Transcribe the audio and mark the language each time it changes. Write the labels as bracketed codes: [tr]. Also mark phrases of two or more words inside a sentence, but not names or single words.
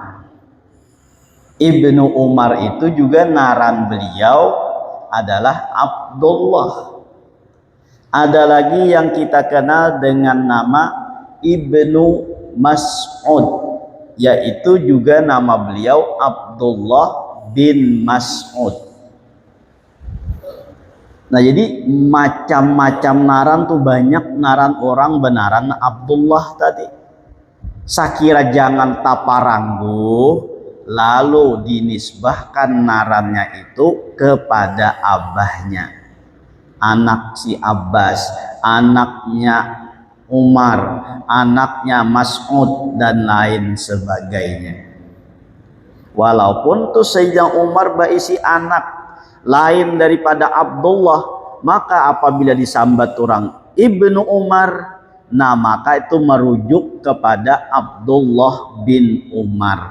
[id] Ibnu Umar itu juga naran beliau adalah Abdullah. Ada lagi yang kita kenal dengan nama Ibnu Mas'ud, yaitu juga nama beliau Abdullah bin Mas'ud. [bjn] Nah, jadi macam-macam naran tuh, banyak naran orang benaran Abdullah tadi. Sakira jangan taparanggu, lalu dinisbahkan narannya itu kepada abahnya. [id] Anak si Abbas, anaknya Umar, anaknya Mas'ud, dan lain sebagainya. [bjn] Walaupun tuh Sayyidina Umar baisi anak lain daripada Abdullah, maka apabila disambat orang Ibnu Umar, nah maka itu merujuk kepada Abdullah bin Umar.